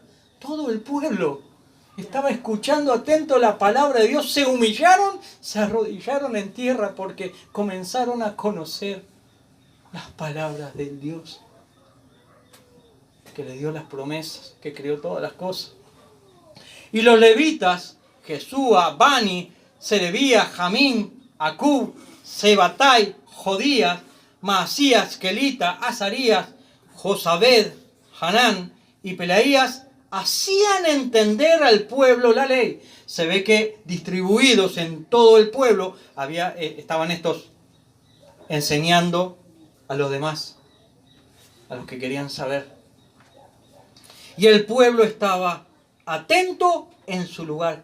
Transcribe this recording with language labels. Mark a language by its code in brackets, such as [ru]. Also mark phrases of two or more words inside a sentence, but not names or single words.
[es] Todo el pueblo estaba escuchando atento la palabra de Dios, se humillaron, se arrodillaron en tierra porque comenzaron a conocer las palabras del Dios que le dio las promesas, que creó todas las cosas. Y los levitas, Jesúa, Bani, Serebía, Jamín, Acub, Sebatai, Jodías, Maasías, Kelita, Azarías, Josabed, Hanán y Pelaías, hacían entender al pueblo la ley. Se ve que distribuidos en todo el pueblo estaban estos enseñando a los demás, a los que querían saber. Y el pueblo estaba atento en su lugar.